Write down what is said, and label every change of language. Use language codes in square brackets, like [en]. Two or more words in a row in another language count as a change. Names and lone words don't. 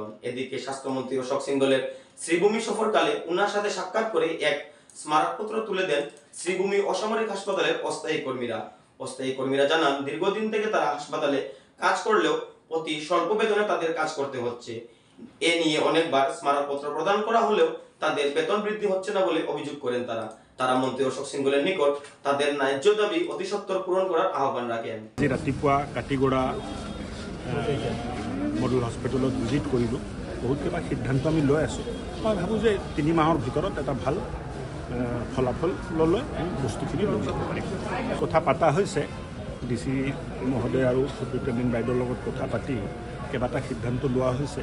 [bn] এদিকে স্বাস্থ্যমন্ত্রী অশোক সিংঘলের শ্রীভূমি সফরকালে উনার সাথে সাক্ষাৎ করে এক স্মারকপত্র তুলে দেন শ্রীভূমি অসামরিক হাসপাতালের অস্থায়ী কর্মীরা জানান, দীর্ঘদিন থেকে তারা হাসপাতালে কাজ করলেও অতি স্বল্প বেতনে তাদের কাজ করতে হচ্ছে। এ নিয়ে অনেকবার স্মারকপত্র প্রদান করা হলেও তাদের বেতন বৃদ্ধি হচ্ছে না বলে অভিযোগ করেন তারা মন্ত্রী অশোক সিংঘলের নিকট তাদের ন্যায্য দাবি অতি সত্বর পূরণ করার আহ্বান রাখেন। [as] ৰাতিপুৱা কাটিগড়া মডেল হস্পিটেলত ভিজিট কৰিলোঁ, বহুত কিবা সিদ্ধান্ত আমি লৈ আছোঁ। মই ভাবোঁ যে 3 মাহৰ ভিতৰত এটা ভাল ফলাফল ল'লৈ আমি বস্তুখিনি লৈ যাব পাৰিম। কথা পতা হৈছে DC মহোদয় আৰু [en] superintendent বাইদেউৰ [as] লগত কথা পাতি কেইবাটা সিদ্ধান্ত লোৱা হৈছে।